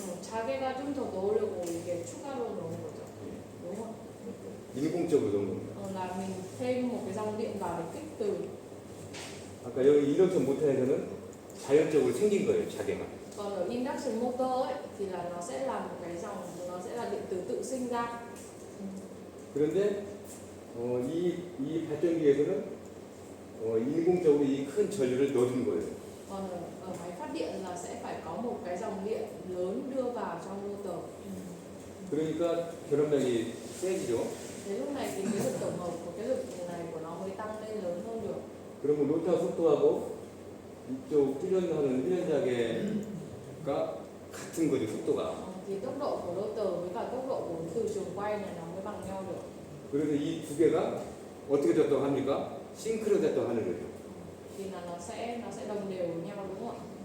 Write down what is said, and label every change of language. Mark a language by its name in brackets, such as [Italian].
[Korean] 자개가 좀 더 넣으려고 이게 추가로 넣은 거죠. [Vietnamese] đúng không? [Korean] 인공적으로 넣은 겁니다. [Vietnamese] Là mình thêm một cái dòng điện vào để kích từ. [Korean] 아까 여기 인덕션 모터에서는 자연적으로 생긴 거예요, 자개가. [Vietnamese] Còn ở induction motor ấy thì là nó sẽ là một cái dòng, nó sẽ là điện tử tự sinh ra. [Korean] 그런데 이 발전기에서는 인공적으로 이 큰 전류를 넣어준 거예요. [Vietnamese] Còn ở máy phát điện là sẽ phải có một cái dòng điện lớn đưa vào trong motor. [Korean] 그러니까 결합력이 세지죠. [Vietnamese] Thế lúc này thì cái lực tổng hợp của cái lực này của nó mới tăng lên lớn hơn được. [Korean] 그러면 로타 속도하고 이쪽 회전하는 회전자개가 같은 거죠, 속도가. [Vietnamese] Thì tốc độ của rotor với cả tốc độ của từ trường quay này nó mới bằng nhau được. [Korean] 그래서 이 두 개가 어떻게 작동합니까? 싱크로 작동하는 거죠. [Vietnamese] Thì là nó sẽ đồng đều với nhau, đúng không ạ?